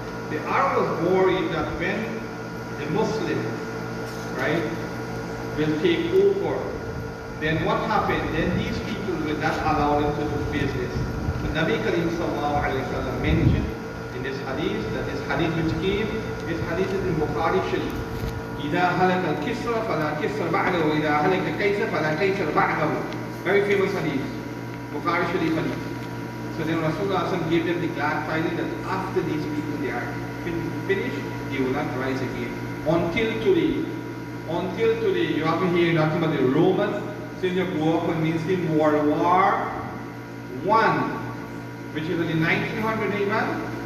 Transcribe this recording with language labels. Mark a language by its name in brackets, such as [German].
[English] The Arab was worried that when the Muslims, right, will take over, then what happened? Then these people will not allow them to do business. So Nabi Karim sallallahu alayhi wa sallam mentioned in this hadith, that this hadith which came, this hadith is in Bukhari Sharif. [Arabic] إذا هلك الكسرى فلا كسر بعده وإذا هلك الكيسر فلا كيسر بعده. [English] Very famous hadith, Bukhari Sharif hadith. So then Rasulullah gave them the glad tidings that after these people they are finished, they will not rise again. Until today, you have to hear nothing about the Romans. Since you grew up and means in World War I, which is in the 1900, Iman?